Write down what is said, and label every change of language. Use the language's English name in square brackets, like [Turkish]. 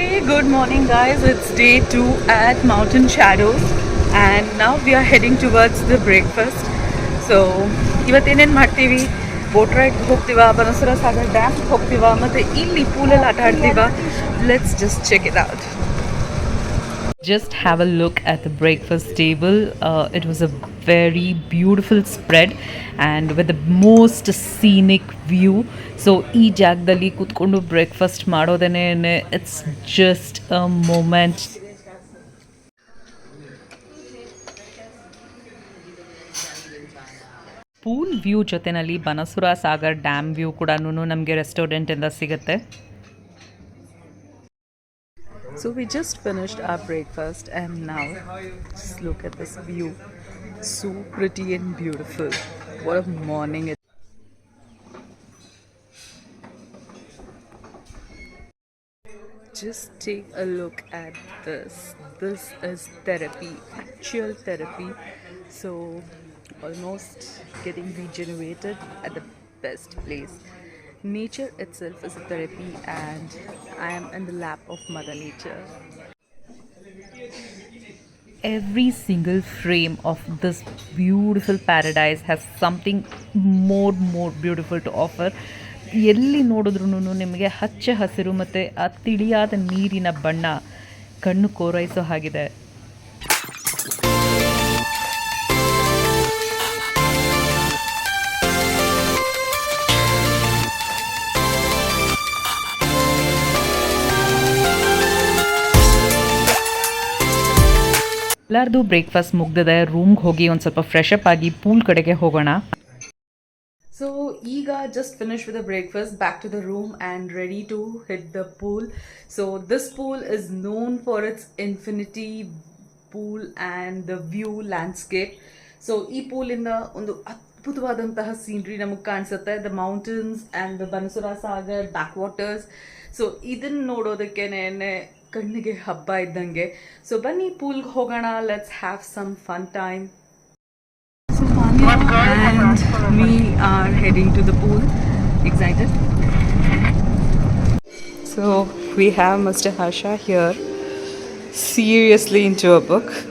[English] Good morning guys, it's day 2 at Mountain Shadows and now we are heading towards the breakfast. [Kannada] So ಇವತ್ತೇನೇನು ಮಾಡ್ತೀವಿ, boat ride ಹೋಗ್ತೀವ, ಬನಸರ Sagar dam ಹೋಗ್ತೀವ, ಮತ್ತು ಇಲ್ಲಿ ಪೂಲಲ್ಲಿ ಆಟ ಆಡ್ತೀವ. [English] Let's just check it out. Just have a look at the breakfast table. It was a very beautiful spread and with the most scenic view. [Kannada] So ಈ ಜಾಗದಲ್ಲಿ ಕೂತ್ಕೊಂಡು breakfast ಮಾಡೋದೇನೆ [English] It's just a moment. [Kannada] Pool view ಜೊತೆನಲ್ಲಿ ಬನಸುರ Sagar dam view ಕೂಡ ನಮಗೆ ರೆಸ್ಟೋರೆಂಟಿಂದ ಸಿಗುತ್ತೆ. [English] So we just finished our breakfast and now just look at this view. So pretty and beautiful. What a morning it. Just take a look at this. This is therapy, actual therapy. So almost getting regenerated at the best place. Nature itself is a therapy and I am in the lap of Mother Nature. Every single frame of this beautiful paradise has something more beautiful to offer. [Kannada] ಎಲ್ಲಿ ನೋಡಿದ್ರೂ ನಿಮಗೆ ಹಚ್ಚ ಹಸಿರು ಮತ್ತು ಆ ತಿಳಿಯಾದ ನೀರಿನ ಬಣ್ಣ ಕಣ್ಣು ಕೋರೈಸೋ ಹಾಗಿದೆ. ಎಲ್ಲರದು ಬ್ರೇಕ್ಫಾಸ್ಟ್ ಮುಗ್ದಿದೆ. ರೂಮ್ಗೆ ಹೋಗಿ ಒಂದು ಸ್ವಲ್ಪ ಫ್ರೆಶ್ ಅಪ್ ಆಗಿ ಪೂಲ್ ಕಡೆಗೆ ಹೋಗೋಣ. [English] So ಈಗ just finish with the breakfast, back to the room and ready to hit the pool. So this pool is known for its infinity pool and the view landscape. [Kannada] So ಈ ಪೂಲಿಂದ ಒಂದು ಅದ್ಭುತವಾದಂತಹ scenery ನಮಗೆ ಕಾಣಿಸುತ್ತೆ. [English] The mountains and the Banasura Sagar back waters. [Kannada] So ಇದನ್ನು ನೋಡೋದಕ್ಕೇನೆ ಕಣ್ಣಿಗೆ ಹಬ್ಬ ಇದ್ದಂಗೆ. So ಬನ್ನಿ ಪೂಲ್ಗೆ ಹೋಗೋಣ. [English] Let's have some fun time. So Manya and me are heading to the pool. Excited? So we have Mr. Harsha here, seriously into a book.